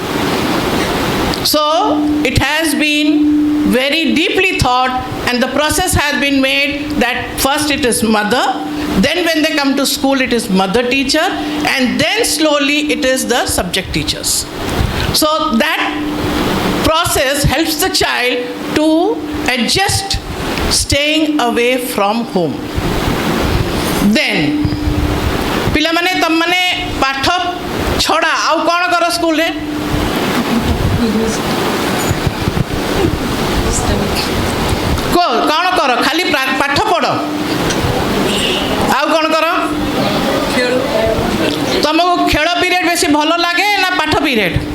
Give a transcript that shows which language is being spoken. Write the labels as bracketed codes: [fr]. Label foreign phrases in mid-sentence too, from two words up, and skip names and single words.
[en] So it has been very deeply thought, and the process has been made that first it is mother, then when they come to school it is mother teacher, and then slowly it is the subject teachers. So that process helps the child to adjust staying away from home. [or] Then ପିଲାମାନେ ତମମାନେ ପାଠ ଛଡ଼ା ଆଉ କ'ଣ କର ସ୍କୁଲରେ? କ'ଣ କର? ଖାଲି ପାଠ ପଢ଼, ଆଉ କ'ଣ କର? ତମକୁ ଖେଳ ପିରିୟଡ଼ ବେଶୀ ଭଲ ଲାଗେ ନା ପାଠ ପିରିୟଡ଼?